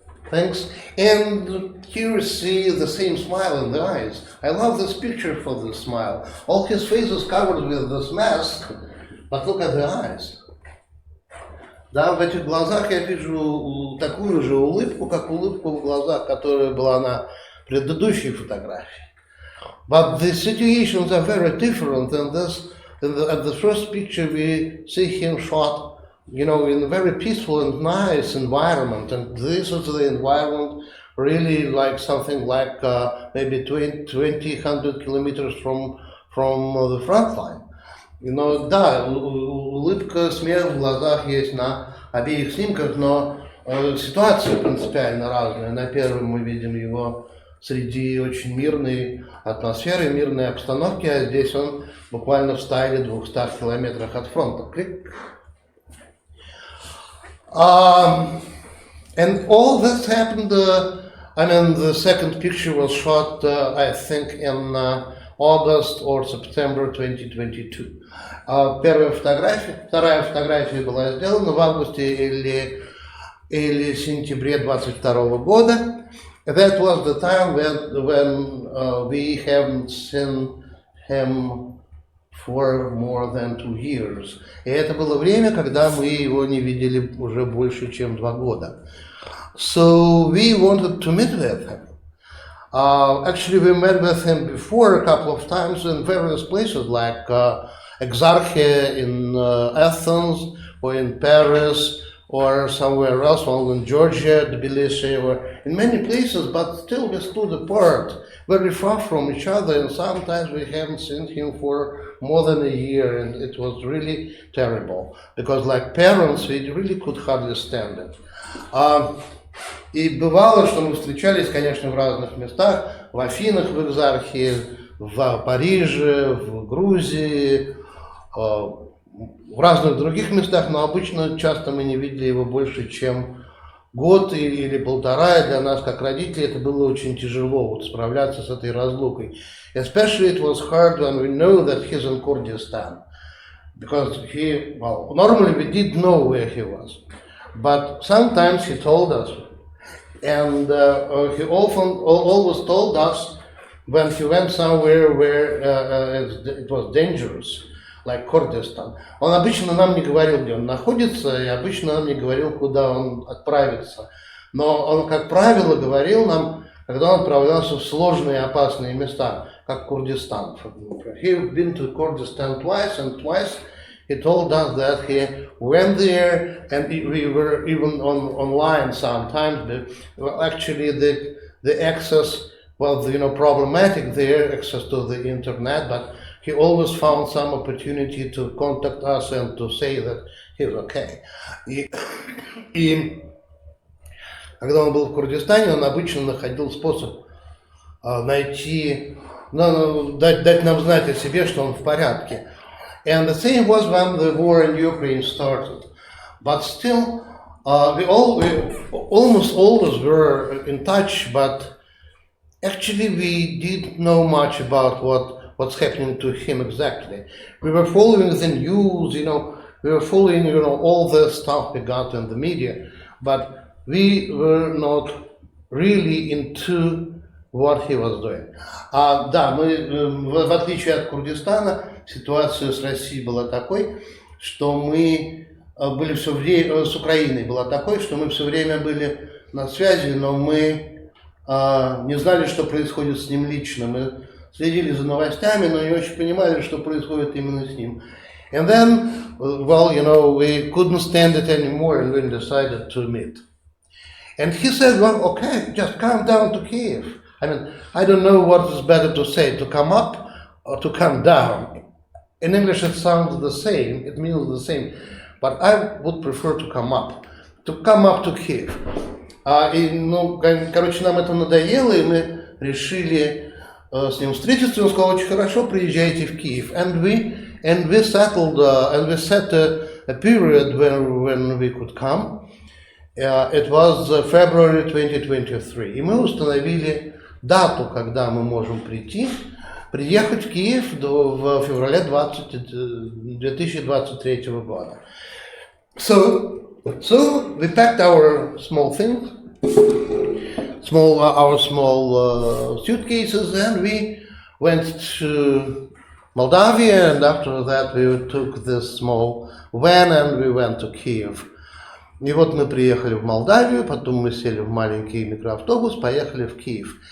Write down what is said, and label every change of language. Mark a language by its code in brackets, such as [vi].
[en] Thanks. And here you see the same smile in the eyes. I love this picture for this smile. All his face is covered with this mask, but look at the eyes. [ru] Да, в этих глазах я вижу такую же улыбку, как улыбку в глазах, которая была на предыдущей фотографии. [en] But the situations are very different, and at the first picture we see him shot, in a very peaceful and nice environment, and this is the environment really like something like maybe 100 kilometers from the front line. [ru] Да, улыбка, смех в глазах есть на обеих снимках, но ситуация принципиально разная. На первом мы видим его среди очень мирной атмосферы, мирной обстановки, а здесь он буквально в 100 или 200 километрах от фронта. Клик. [en] And all this happened, the second picture was shot, I think, in August or September 2022. [ru] Вторая фотография была сделана в августе или сентябре 22 года. [en] That was the time when we haven't seen him for more than 2 years. [ru] И это было время, когда мы его не видели уже больше, чем 2 года. [en] So we wanted to meet with him. Actually, we met with him before a couple of times in various places, like Exarchia in Athens, or in Paris, or somewhere else, or in Georgia, Tbilisi, or in many places, but still we stood apart, very far from each other, and sometimes we haven't seen him for more than a year, and it was really terrible, because like parents, we really could hardly stand it. [ru] И бывало, что мы встречались, конечно, в разных местах, в Афинах, в Экзархии, в Париже, в Грузии, в разных других местах, но обычно часто мы не видели его больше, чем год или полтора, и для нас, как родителей, это было очень тяжело справляться с этой разлукой. [en] Especially it was hard when we know that he's in Kurdistan, because normally we did know where he was, but sometimes he told us, and he always told us when he went somewhere where it was dangerous, like Kurdistan. [ru] Он обычно нам не говорил, где он находится, и обычно нам не говорил, куда он отправится. Но он, как правило, говорил нам, когда он отправлялся в сложные и опасные места, как Курдистан. [en] He'd been to Kurdistan twice, and twice he told us that he went there, and we were even online sometimes. But actually, the access was problematic there, access to the internet, but he always found some opportunity to contact us and to say that he's okay. [ru] И когда он был в Курдистане, он обычно находил способ найти, дать нам знать о себе, что он в порядке. [en] And the same was when the war in Ukraine started. But still, we almost always were in touch, but actually we didn't know much about what's happening to him exactly. We were following the news, we were following, all the stuff we got in the media, but we were not really into what he was doing. [ru] Да, мы, в отличие от Курдистана, ситуация с Россией была такой, что мы были все время, с Украиной была такой, что мы все время были на связи, но мы не знали, что происходит с ним лично. Мы следили за новостями, но не очень понимали, что происходит именно с ним. [en] And then, we couldn't stand it anymore, and we decided to meet. And he said, well, okay, just come down to Kyiv. I don't know what is better to say, to come up or to come down. In English it sounds the same, it means the same, but I would prefer to come up to Kyiv. [ru] Нам это надоело, и мы решили с ним встретиться, и он сказал, очень хорошо, приезжайте в Киев. [en] And we settled, and we set a period when we could come. It was February 2023. [ru] И мы установили дату, когда мы можем приехать в Киев в феврале 2023 года. [en] So we packed our small things, our small suitcases, and we went to Moldavia, and after that we took this small van and we went to Kyiv. [ru] И вот мы приехали в Молдавию, потом мы сели в маленький микроавтобус, поехали в Kyiv.